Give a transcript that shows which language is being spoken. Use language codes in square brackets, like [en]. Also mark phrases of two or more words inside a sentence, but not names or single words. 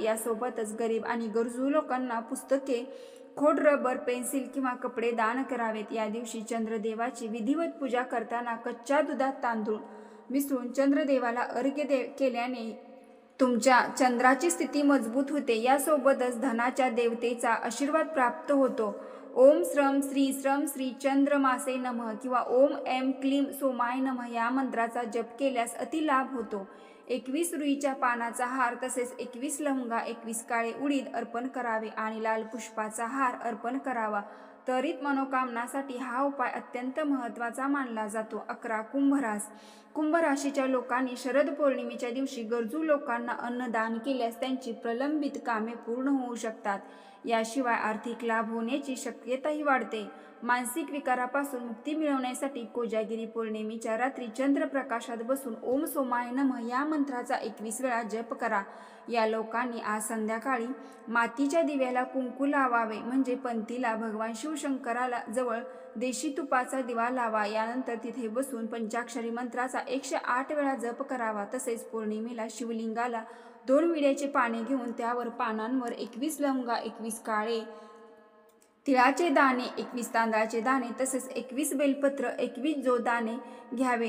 [mr] यासोबतच गरीब आणि गरजू लोकांना पुस्तके, खोड, रबर, पेन्सिल किंवा कपडे दान करावेत. या दिवशी चंद्रदेवाची विधिवत पूजा करताना कच्च्या दुधात तांदूळ मिसळून चंद्रदेवाला अर्घ्य केल्याने तुमच्या चंद्राची स्थिती मजबूत होते. यासोबतच धनाच्या देवतेचा आशीर्वाद प्राप्त होतो. [sa] ओम श्रम श्री चंद्रमासे नमः [mr] किंवा [sa] ओम ऐं क्लीं सोमाय नमः [mr] या मंत्राचा जप केल्यास अतिलाभ होतो. 21 रुईच्या पानाचा हार तसेच 21 लवंगा, 21 काळे उडीद अर्पण करावे आणि लाल पुष्पाचा हार अर्पण करावा. त्वरित मनोकामनासाठी हा उपाय अत्यंत महत्त्वाचा मानला जातो. 11 कुंभरास. कुंभ राशीच्या लोकांनी शरद पौर्णिमेच्या दिवशी गरजू लोकांना अन्नदान केल्यास त्यांची प्रलंबित कामे पूर्ण होऊ शकतात. याशिवाय आर्थिक लाभ होण्याची शक्यताही वाढते. मानसिक विकारापासून मुक्ती मिळवण्यासाठी कोजागिरी पौर्णिमेच्या रात्री चंद्रप्रकाशात बसून [sa] ओम सोमाय नमः [mr] या मंत्राचा 21 वेळा जप करा. या लोकांनी आज संध्याकाळी मातीच्या दिव्याला कुंकू लावावे, म्हणजे पंथीला भगवान शिवशंकराला जवळ देशी तुपाचा दिवा लावा. यानंतर तिथे बसून पंचाक्षरी मंत्राचा 108 वेळा जप करावा. तसेच पौर्णिमेला शिवलिंगाला 2 विड्याचे पाने घेऊन त्यावर पानांवर 21 लवंगा, 21 काळे तिळाचे दाणे, 21 तांदळाचे दाणे तसेच 21 बेलपत्र, 21 जो दाणे घ्यावे.